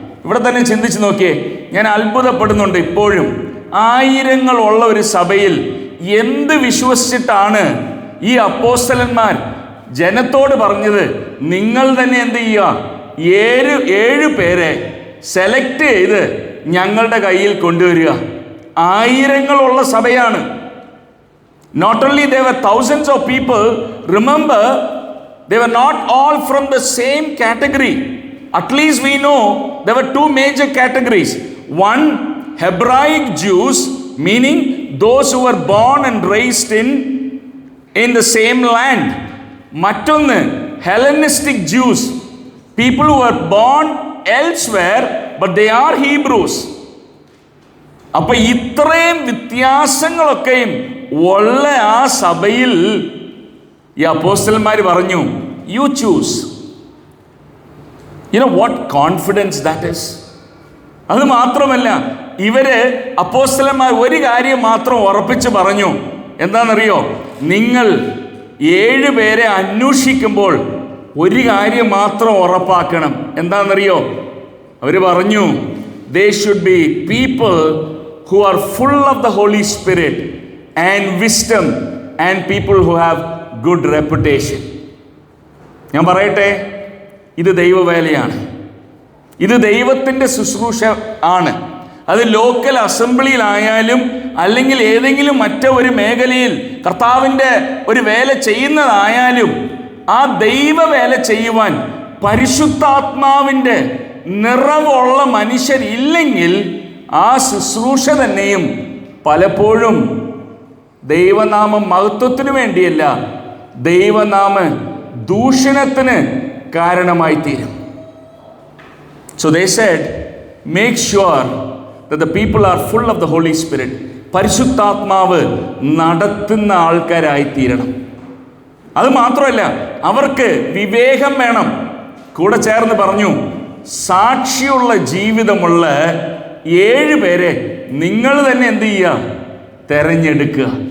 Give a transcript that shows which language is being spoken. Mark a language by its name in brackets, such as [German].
[Malayalam] ഇവിടെ തന്നെ ചിന്തിച്ച് നോക്കിയേ, ഞാൻ അത്ഭുതപ്പെടുന്നുണ്ട്. ഇപ്പോഴും ആയിരങ്ങളുള്ള ഒരു സഭയിൽ എന്ത് വിശ്വസിച്ചിട്ടാണ് ഈ അപ്പോസ്തലന്മാർ ജനത്തോട് പറഞ്ഞത്? നിങ്ങൾ തന്നെ എന്ത് ചെയ്യുക, 7 പേരെ സെലക്ട് ചെയ്ത് ഞങ്ങളുടെ കയ്യിൽ കൊണ്ടുവരിക. ആയിരങ്ങളുള്ള സഭയാണ്. [English] Not only there were thousands of people, remember, they were not all from the same category. At least we know there were 2 major categories. One, Hebraic Jews, meaning those who were born and raised in the same land. [Malayalam] Mattonne, [English] Hellenistic Jews, people who were born elsewhere but they are Hebrews. [Malayalam] അപ്പോൾ ഇത്രയും വ്യത്യാസങ്ങളൊക്കെയും ഉള്ള ആ സഭയിൽ ഈ അപ്പോസ്തലന്മാർ പറഞ്ഞു, [English] You choose. You know what confidence that is. [Malayalam] അത് മാത്രമല്ല, ഇവര് അപ്പോസ്തലന്മാർ ഒരു കാര്യം മാത്രം ഉറപ്പിച്ച് പറഞ്ഞു. എന്താണെന്നറിയോ? നിങ്ങൾ 7 പേരെ അന്വേഷിക്കുമ്പോൾ ഒരു കാര്യം മാത്രം ഉറപ്പാക്കണം. എന്താണെന്നറിയോ? അവർ പറഞ്ഞു, [English] they should be people who are full of the Holy Spirit and wisdom and people who have good reputation. [Malayalam] ഞാൻ പറയട്ടെ, ഇത് ദൈവവേലയാണ്. ഇത് ദൈവത്തിൻ്റെ ശുശ്രൂഷ ആണ്. അത് ലോക്കൽ അസംബ്ലിയിലായാലും അല്ലെങ്കിൽ ഏതെങ്കിലും മറ്റൊരു മേഖലയിൽ കർത്താവിൻ്റെ ഒരു വേല ചെയ്യുന്നതായാലും ആ ദൈവവേല ചെയ്യുവാൻ പരിശുദ്ധാത്മാവിൻ്റെ നിറവുള്ള മനുഷ്യരില്ലെങ്കിൽ ആ ശുശ്രൂഷ തന്നെയും പലപ്പോഴും ദൈവനാമ മഹത്വത്തിനു വേണ്ടിയല്ല, ദൈവനാമ ദൂഷണത്തിന് കാരണമായി തീരും. [English] So they said, make sure that the people are full of the Holy Spirit. [Malayalam] പരിശുദ്ധാത്മാവ് നടത്തുന്ന ആൾക്കാരായി തീരണം. അത് മാത്രമല്ല, അവർക്ക് വിവേകം വേണം. കൂടെ ചേർന്ന് പറഞ്ഞു, സാക്ഷിയുള്ള ജീവിതമുള്ള 7 പേരെ നിങ്ങൾ തന്നെ എന്ത് ചെയ്യുക? തെരഞ്ഞെടുക്കുക.